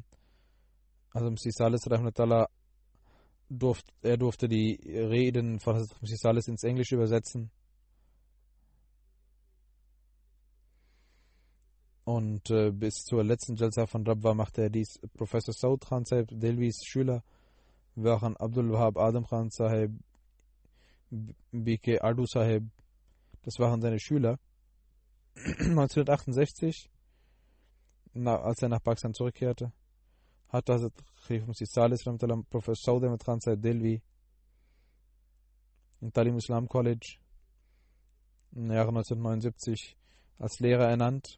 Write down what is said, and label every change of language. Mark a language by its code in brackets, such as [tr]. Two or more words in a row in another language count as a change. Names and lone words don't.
[de] Also Masih Salis Rahimahullah durfte die Reden von Masih Salis ins Englische übersetzen. Und bis zur letzten Jalsa von Rabwa machte er dies. Professor Saud Khan Sahib, Delvis Schüler, waren Abdul Wahab Adam Khan Sahib, B.K. Adu Sahib, das waren seine Schüler. 1968, als er nach Pakistan zurückkehrte, hat Hazrat Khalif Masih Salis Professor Saud Ahmed Khan Sahib Delvi im Talim Islam College im Jahre 1979 als Lehrer ernannt.